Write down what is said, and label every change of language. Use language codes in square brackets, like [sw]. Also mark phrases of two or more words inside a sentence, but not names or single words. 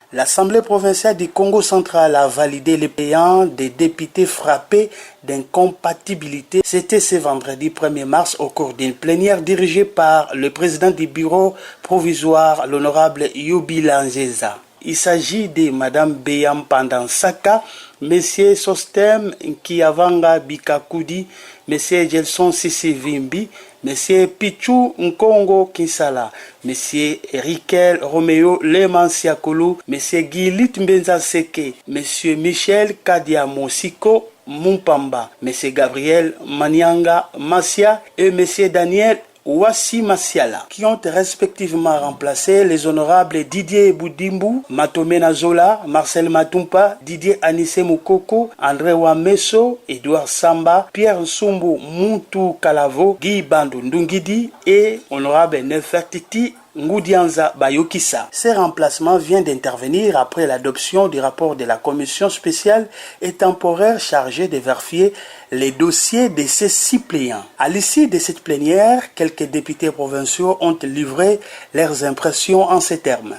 [fr] L'Assemblée provinciale du Congo central a validé les payants des députés frappés d'incompatibilité. C'était ce vendredi 1er mars au cours d'une plénière dirigée par le président du bureau provisoire, l'honorable Yobila Nzeza. Il s'agit de Mme Beyam Pandansaka, M. Sostem Nkiavanga Bikakudi, M. Gelson Sissivimbi, M. Pichu Nkongo Kinsala, M. Riquel Romeo Lemansiakolu, M. Gilit Mbenza Seke, M. Michel Kadia Mosiko Mumpamba, M. Gabriel Manianga Masia et M. Daniel Ouassi Masiala, qui ont respectivement remplacé les honorables Didier Boudimbu, Matomena Zola, Marcel Matumpa, Didier Anissé Moukoko, André Wameso, Edouard Samba, Pierre Nsumbu Muntu Kalavo, Guy Bandou Ndungidi et honorable Nefertiti Ngoudianza Bayokissa. Ces remplacements viennent d'intervenir après l'adoption du rapport de la commission spéciale et temporaire chargée de vérifier les dossiers de ces suppléants. À l'issue de cette plénière, quelques députés provinciaux ont livré leurs impressions en ces termes.